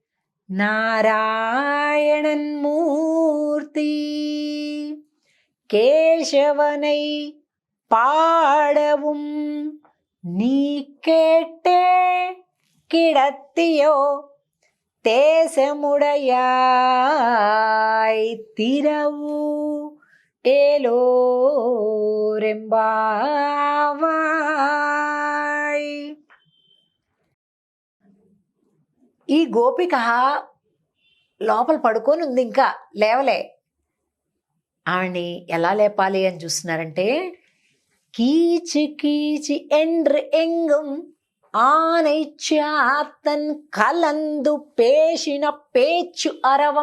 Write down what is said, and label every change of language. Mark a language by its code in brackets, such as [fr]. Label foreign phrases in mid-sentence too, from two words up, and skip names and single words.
[ta] நாராயணன் மூர்த்தி, கேசவனை பாடவும் நீ கேட்டே கிடத்தியோ, தேசமுடையாய் திரவு ఏలోరెంబావాయ్. [te] ఈ గోపిక లోపల పడుకొని ఉంది, ఇంకా లేవలే. ఆవిడ్ని ఎలా లేపాలి అని చూస్తున్నారంటే, [ta] கீசு கீசு என்று எங்கும் ஆனை சாத்தன் கலந்து பேசின பேச்சு அரவம்.